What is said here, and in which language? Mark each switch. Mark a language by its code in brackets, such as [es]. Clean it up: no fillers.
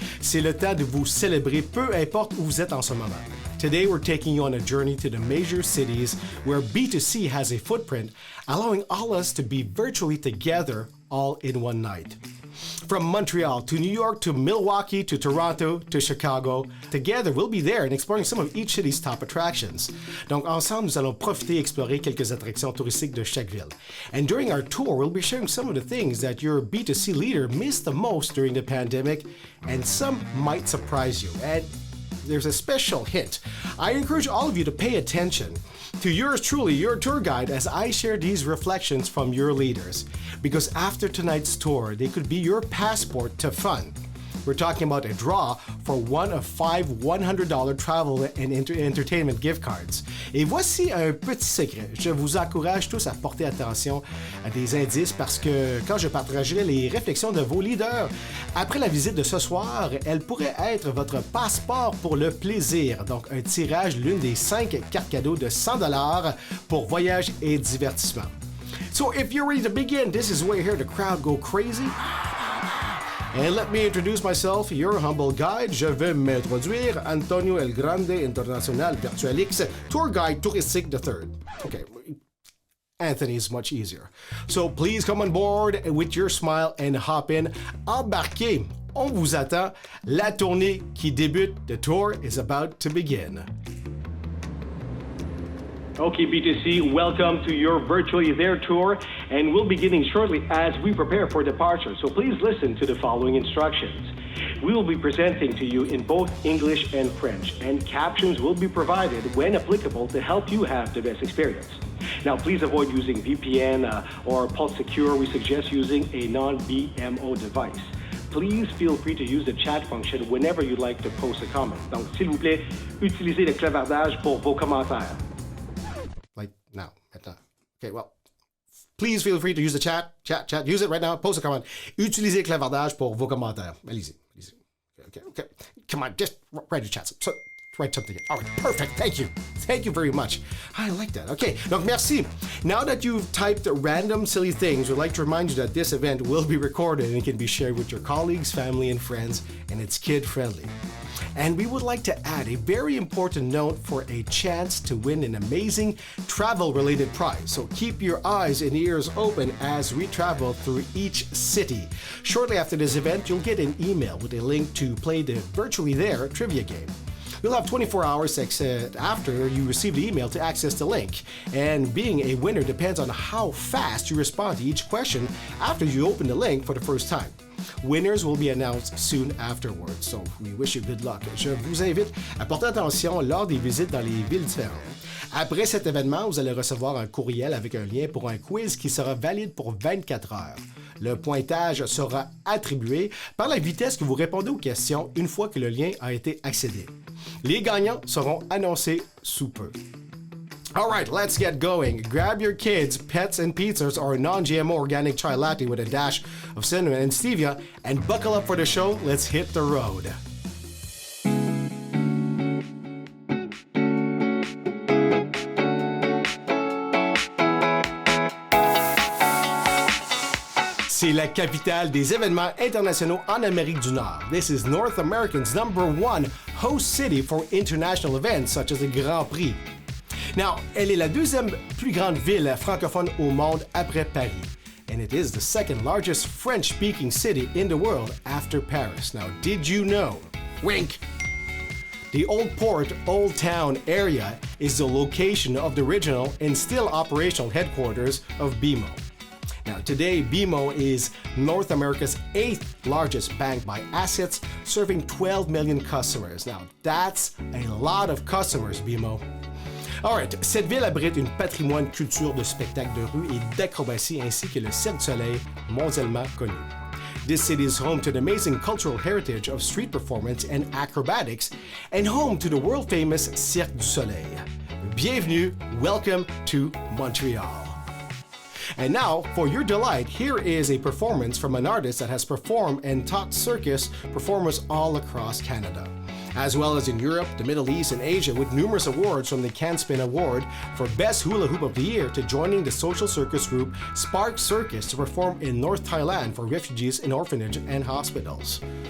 [fr] C'est le temps de vous célébrer, peu importe où vous êtes en ce moment. [en] Today, we're taking you on a journey to the major cities where B2C has a footprint, allowing all us to be virtually together all in one night. From Montreal to New York to Milwaukee to Toronto to Chicago, together we'll be there and exploring some of each city's top attractions. [fr] Donc ensemble, nous allons profiter et explorer quelques attractions touristiques de chaque ville. [en] And during our tour, we'll be sharing some of the things that your B2C leader missed the most during the pandemic, and some might surprise you. And there's a special hint. I encourage all of you to pay attention to yours truly, your tour guide, as I share these reflections from your leaders. Because after tonight's tour, they could be your passport to fun. We're talking about a draw for one of 5 $100 travel and entertainment gift cards. [fr] Et voici un petit secret. Je vous encourage tous à porter attention à des indices parce que quand je partagerai les réflexions de vos leaders, après la visite de ce soir, elle pourrait être votre passeport pour le plaisir. Donc, un tirage l'une des 5 cartes cadeaux de $100 pour voyage et divertissement. [en] So if you're ready to begin, this is where you hear the crowd go crazy. And let me introduce myself, your humble guide. [fr] Je vais m'introduire, Antonio El Grande Internacional Virtualix, Tour Guide Touristique III. [en] Okay, Anthony is much easier. So please come on board with your smile and hop in. [fr] Embarquez, on vous attend. La tournée qui débute, [en] the tour is about to begin. Okay, B2C, welcome to your Virtually There tour, and we'll be beginning shortly as we prepare for departure, so please listen to the following instructions. We will be presenting to you in both English and French, and captions will be provided when applicable to help you have the best experience. Now, please avoid using VPN or Pulse Secure. We suggest using a non-BMO device. Please feel free to use the chat function whenever you'd like to post a comment. [fr] Donc, s'il vous plaît, utilisez le clavardage pour vos commentaires. [en] Like now, maintenant. Okay, well, please feel free to use the chat. Use it right now. Post a comment. [fr] Utilisez le clavardage pour vos commentaires. Allez-y. Okay. [en] Come on, just write your chat. So, write something. All right, perfect. Thank you. Thank you very much. I like that. Okay, [fr] donc merci. [en] Now that you've typed random silly things, we'd like to remind you that this event will be recorded and it can be shared with your colleagues, family, and friends, and it's kid-friendly. And we would like to add a very important note for a chance to win an amazing travel-related prize. So keep your eyes and ears open as we travel through each city. Shortly after this event, you'll get an email with a link to play the Virtually There trivia game. You'll have 24 hours after you receive the email to access the link. And being a winner depends on how fast you respond to each question after you open the link for the first time. Winners will be announced soon afterwards, so we wish you good luck. [fr] Je vous invite à porter attention lors des visites dans les villes différentes. Après cet événement, vous allez recevoir un courriel avec un lien pour un quiz qui sera valide pour 24 heures. Le pointage sera attribué par la vitesse que vous répondez aux questions une fois que le lien a été accédé. Les gagnants seront annoncés sous peu. [en] All right, let's get going. Grab your kids, pets, and pizzas or a non-GMO organic chai latte with a dash of cinnamon and stevia and buckle up for the show. Let's hit the road. [fr] C'est la capitale des événements internationaux en Amérique du Nord. [en] This is North America's #1 host city for international events such as the Grand Prix. [fr] Now, elle est la deuxième plus grande ville francophone au monde après Paris. [en] And it is the second largest French-speaking city in the world after Paris. Now, did you know? Wink! The Old Port, Old Town area is the location of the original and still operational headquarters of BMO. Now, today, BMO is North America's 8th largest bank by assets, serving 12 million customers. Now, that's a lot of customers, BMO. [fr] Alright, cette ville abrite une patrimoine culture de spectacles de rue et d'acrobatie ainsi que le Cirque du Soleil, mondialement connu. [en] This city is home to the amazing cultural heritage of street performance and acrobatics and home to the world-famous Cirque du Soleil. Bienvenue, welcome to Montreal. And now, for your delight, here is a performance from an artist that has performed and taught circus performers all across Canada, as well as in Europe, the Middle East, and Asia, with numerous awards from the Can Spin Award for Best Hula Hoop of the Year to joining the social circus group Spark Circus to perform in North Thailand for refugees in orphanages and hospitals.